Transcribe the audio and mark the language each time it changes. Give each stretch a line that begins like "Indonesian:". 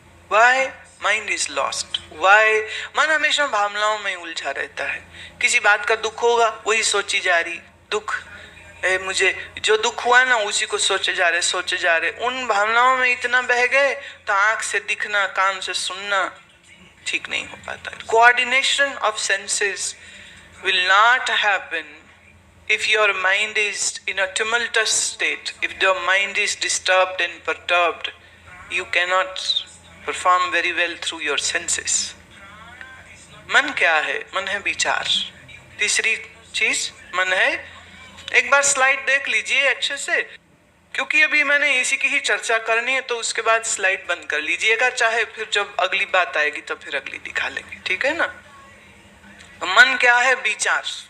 English: Why? Mind is lost. Why?
Hindi: मन हमेशा भावनाओं में उलझा रहता है। किसी बात का दुख होगा वही सोची जा रही, दुख मुझे जो दुख हुआ ना उसी को सोचे जा रहे। उन भावनाओं में इतना बह गए तो आंख से दिखना, कान से सुनना ठीक नहीं हो पाता।
English: Coordination of senses will not happen if your mind is in a tumultuous state. If your mind is disturbed and perturbed, you cannot perform very well through your senses.
Hindi: मन क्या है? मन है विचार। तीसरी चीज मन है, एक बार स्लाइड देख लीजिए अच्छे से, क्योंकि अभी मैंने इसी की ही चर्चा करनी है, तो उसके बाद स्लाइड बंद कर लीजिएगा, चाहे फिर जब अगली बात आएगी तो फिर अगली दिखा लेंगे, ठीक है ना? तो मन क्या है? विचार।